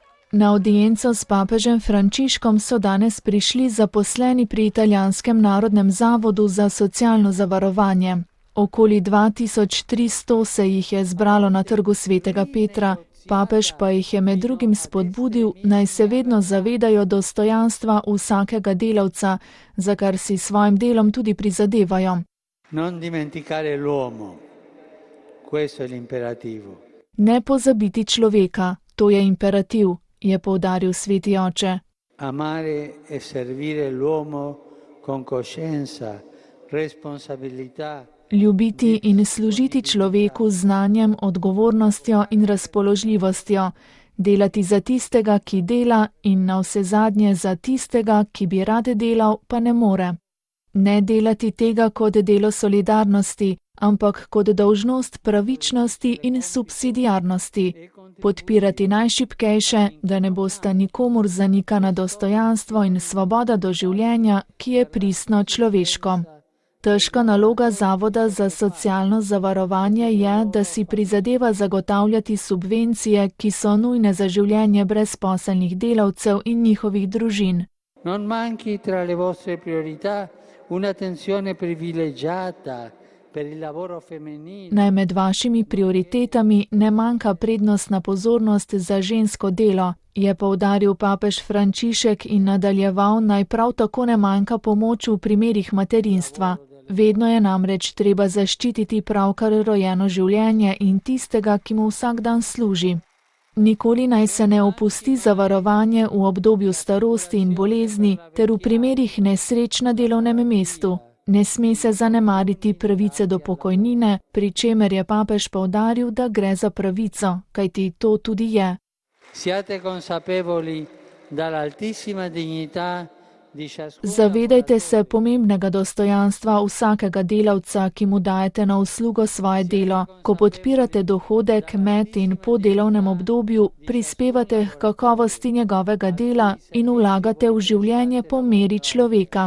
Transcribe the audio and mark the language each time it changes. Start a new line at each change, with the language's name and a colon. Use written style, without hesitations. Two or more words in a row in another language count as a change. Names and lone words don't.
Slovenian: Na audienco s papežem Frančiškom so danes prišli zaposleni pri Italijanskem narodnem zavodu za socialno zavarovanje. Okoli 2300 se jih je zbralo na trgu Svetega Petra, papež pa jih je med drugim spodbudil, naj se vedno zavedajo dostojanstva vsakega delavca, za kar si svojim delom tudi prizadevajo.
Italian: Non dimenticare l'uomo, questo è l'imperativo.
Slovenian: Ne pozabiti človeka, to je imperativ, je poudaril sveti oče.
Italian: Amare e servire l'uomo con coscienza, responsabilità.
Slovenian: Ljubiti in služiti človeku z znanjem, odgovornostjo in razpoložljivostjo, delati za tistega, ki dela, in navsezadnje za tistega, ki bi rad delal, pa ne more. Ne delati tega kot delo solidarnosti, ampak kot dolžnost pravičnosti in subsidiarnosti. Podpirati najšibkejše, da ne bosta nikomur zanikana dostojanstvo in svoboda do življenja, ki je pristno človeško. Težka naloga Zavoda za socialno zavarovanje je, da si prizadeva zagotavljati subvencije, ki so nujne za življenje brezposelnih delavcev in njihovih družin.
Italian: Non manchi tra le vostre priorità un'attenzione privilegiata per il lavoro femminile.
Slovenian: Naj med vašimi prioritetami ne manjka prednostna pozornost za žensko delo, je poudaril papež Frančišek in nadaljeval, naj prav tako ne manjka pomoč v primerih materinstva. Vedno je namreč treba zaščititi pravkar rojeno življenje in tistega, ki mu vsak dan služi. Nikoli naj se ne opusti zavarovanje v obdobju starosti in bolezni ter v primerih nesreč na delovnem mestu. Ne sme se zanemariti pravice do pokojnine, pri čemer je papež poudaril, da gre za pravico, kajti to tudi je.
Italian: Siate consapevoli dall'altissima dignità.
Slovenian: Zavedajte se pomembnega dostojanstva vsakega delavca, ki mu dajete na uslugo svoje delo. Ko podpirate dohodek med in po delovnem obdobju, prispevate k kakovosti njegovega dela in vlagate v življenje po meri človeka.